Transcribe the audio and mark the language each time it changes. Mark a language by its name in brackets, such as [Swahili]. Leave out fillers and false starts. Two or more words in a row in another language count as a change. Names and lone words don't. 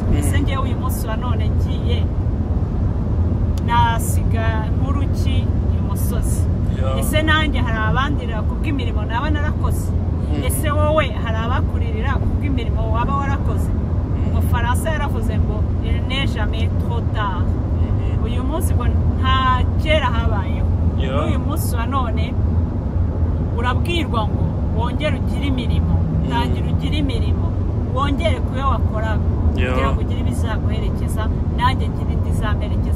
[Kinyarwanda] Ese ngewe uyu munsi wa none ngiye nasiga nk'uruki uyu musozi? Ese nanjye hari abandira kubw'imirimo naba narakoze? Ese wowe hari abakuririra kubw'imirimo waba warakoze? Umufaransa yaravuze ngo [French] il n'est jamais trop tard. [Kinyarwanda] Uyu munsi ngo nta kera habayeho. Uyu munsi wa none urabwirwa ngo wongere ugire imirimo, tangira ugire imirimo, wongere kuyo wakoraga kugira ngo ugire ibizaguherekeza, nanjye ngire indi izamerekeza.